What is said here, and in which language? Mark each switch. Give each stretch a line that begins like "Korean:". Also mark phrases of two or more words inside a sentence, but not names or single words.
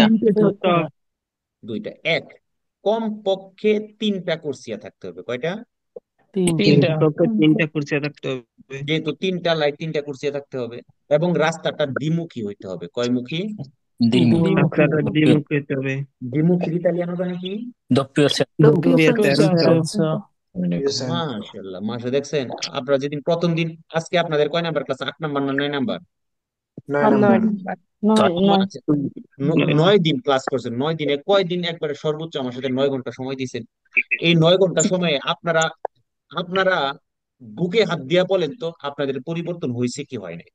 Bangla: দুইটা। এক, কম পক্ষে তিনটা কোর্সিয়া থাকতে হবে। কয়টা? তিনটা। তিনটা কুরসি থাকতে হবে। যেহেতু তিনটা লাইট, তিনটা কোর্সিয়া থাকতে হবে। এবং রাস্তাটা দ্বিমুখী হইতে হবে। কয়মুখী? দ্বিমুখী। রাস্তাটা দ্বিমুখী হতে হবে। দ্বিমুখীর ইতালিয়ানো জানে কি? doppio Doppio senso মাশাআল্লাহ, মাশা দেখছেন? আপনারা যেদিন প্রথম দিন, আজকে আপনাদের কয় নাম্বার ক্লাস? 8 নাম্বার না 9 নাম্বার? 9 নাম্বার। আচ্ছা, 9 দিন ক্লাস করছেন। 9 দিনে কয়দিন একবারে সর্বোচ্চ আমার সাথে 9 ঘন্টা সময় দিয়েছেন? এই 9 ঘন্টা সময়ে আপনারা আপনারা বুকে হাত দিয়া বলেন তো, আপনাদের পরিবর্তন হয়েছে কি হয় নাই?